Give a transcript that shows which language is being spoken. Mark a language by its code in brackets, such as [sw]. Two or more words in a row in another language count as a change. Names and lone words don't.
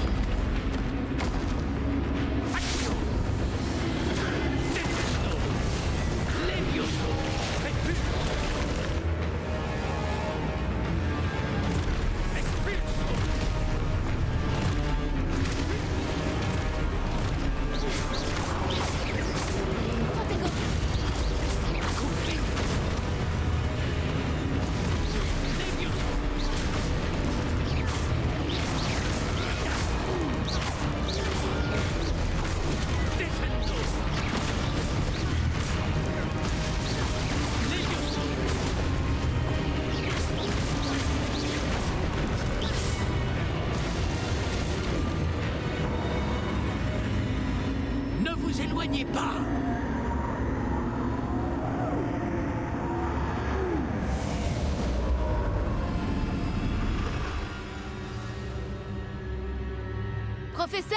[fr] Action! Tempesno! Levioso! Repulso! Expulso! Protego! Accompli! Levioso! Defendo! Levioso! Ne vous éloignez pas! Professeur?